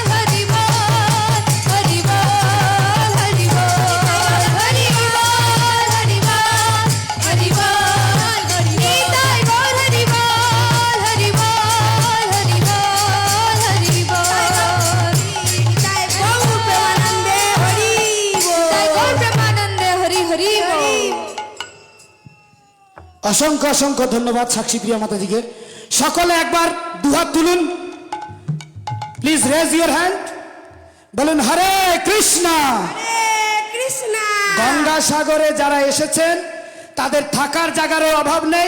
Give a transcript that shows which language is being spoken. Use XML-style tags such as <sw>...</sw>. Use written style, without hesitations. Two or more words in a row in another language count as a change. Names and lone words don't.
<bn>Hari Bol Hari Bol Hari Bol Hari Bol Hari Bol Hari Bol Nitai Gaur Hari Bol Hari Bol Hari Bol Hari Bol Nitai Gaur Premanande Hari Hari Bol অসংখ্য অসংখ্য ধন্যবাদ সাক্ষী প্রিয়া মাতাজিকে। সকলে একবার দুহাত তুলুন,</bn> <en>please raise your hand,</en> <bn>বলুন হরে কৃষ্ণা। গঙ্গাসাগরে যারা এসেছেন তাদের থাকার জায়গারও অভাব নেই</bn>